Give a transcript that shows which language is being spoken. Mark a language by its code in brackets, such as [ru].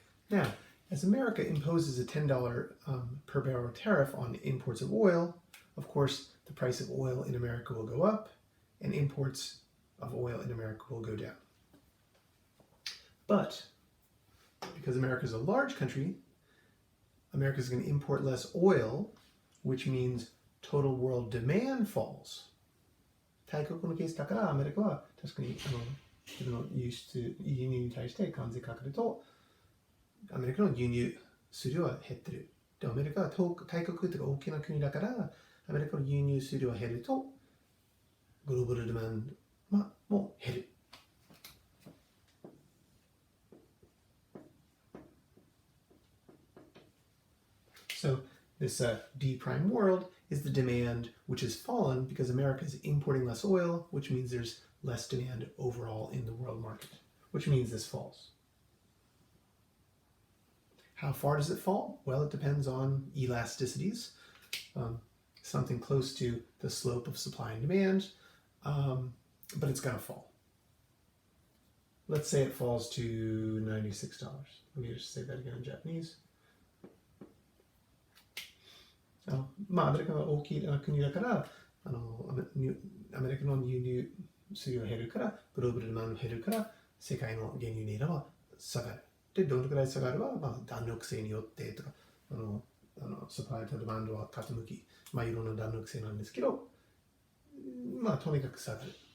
[en] Now, as America imposes a $10 per barrel tariff on imports of oil, of course, the price of oil in America will go up, and imports of oil in America will go down. But because America is a large country, America is going to import less oil, which means total world demand falls. [ja] 大国のケースだからアメリカは確かに自分の輸入に対して関税かかるとアメリカの輸入数量は減ってる。で、アメリカは大国というか大きな国だからアメリカの輸入数量が減るとグローバルデマンドも減る。 [en] So this D prime world is the demand which has fallen because America is importing less oil, which means there's less demand overall in the world market, which means this falls. How far does it fall? Well, it depends on elasticities, something close to the slope of supply and demand, but it's going to fall. Let's say it falls to $96. Let me just say that again in Japanese. [ja] アメリカが大きな国だからアメリカの輸入数量が減るからグローバルデマンドが減るから世界の原油値段は下がる。で、どのくらい下がるは、弾力性によってとかサプライとデマンドは傾き、いろんな弾力性なんですけど、とにかく下がる。